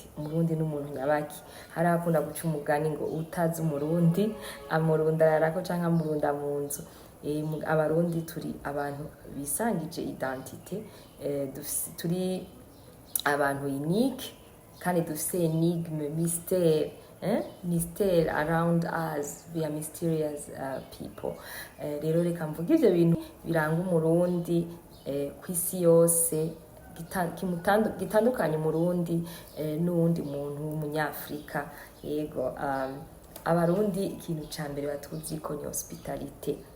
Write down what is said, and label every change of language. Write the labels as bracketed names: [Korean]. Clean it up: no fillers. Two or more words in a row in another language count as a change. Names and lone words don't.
[Rundi] Umurundi n'umuntu nyabaki. Hari akunda guca umugani ngo utazi umurundi amurundararako canke amurunda mu nzu. Abarundi turi abantu bisangije identité, turi abantu unique, kandi dufise enigme, [French] mystère, mystère [English] around us. We are mysterious people. [Rundi] Rero reka mvuga ivyo bintu biranga umurundi kw'isi yose, gitandukanye umurundi n'uwundi muntu w'umunyafrika. Yego abarundi ikintu ca mbere batuziko ni hospitalite.